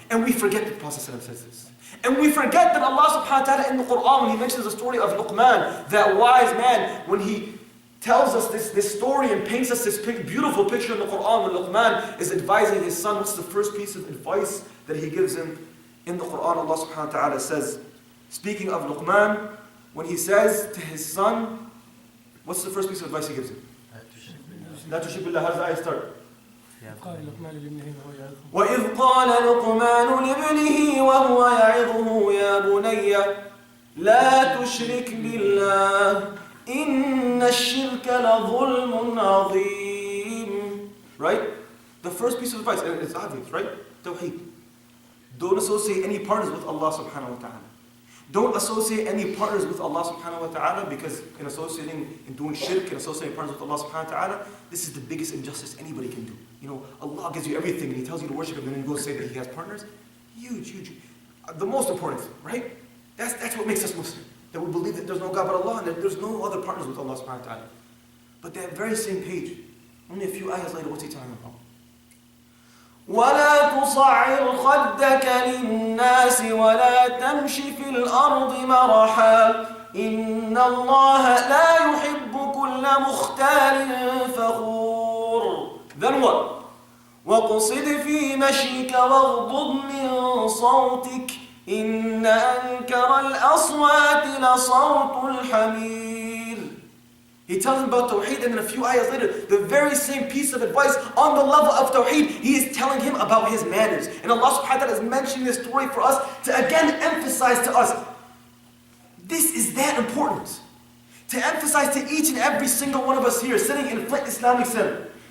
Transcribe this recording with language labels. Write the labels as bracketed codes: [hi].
[en] And we forget that the Prophet says this. And we forget that Allah subhanahu wa ta'ala in the Quran, when He mentions the story of Luqman, that wise man, when He tells us this story and paints us this beautiful picture in the Quran, when Luqman is advising his son, what's the first piece of advice that he gives him? In the Quran, Allah subhanahu wa ta'ala says, speaking of Luqman, when he says to his son, what's the first piece of advice he gives him? [ar] لا تشرك بالله. [en] How does the ayah start? [ar] وإذ قال لقمان لابنه وهو يعظه يا بني لا تشرك بالله إن الشرك لظلم عظيم. [en] Right? The first piece of advice, and it's obvious, right? Tawheed. Don't associate any partners with Allah subhanahu wa ta'ala. Don't associate any partners with Allah subhanahu wa ta'ala, because in associating and doing shirk and associating partners with Allah subhanahu wa ta'ala, this is the biggest injustice anybody can do. You know, Allah gives you everything and He tells you to worship Him, and then you go say that He has partners. Huge, huge. The most important thing, right? That's what makes us Muslim. That we believe that there's no God but Allah and that there's no other partners with Allah subhanahu wa ta'ala. But that very same page, only a few ayahs later, what's He telling about? [ar] ولا تصعر خدك للناس ولا تمش في الأرض مرحا إن الله لا يحب كل مختال فخور. [en] Then what? [ar] وقصد في مشيك واغضض من صوتك إن أنكر الأصوات لصوت الحمير. [en] He tells him about Tawheed, and then a few ayahs later, the very same piece of advice on the level of Tawheed, He is telling him about his manners. And Allah subhanahu wa ta'ala is mentioning this story for us to again emphasize to us, this is that important. To emphasize to each and every single one of us here sitting in Flint Islamic Center.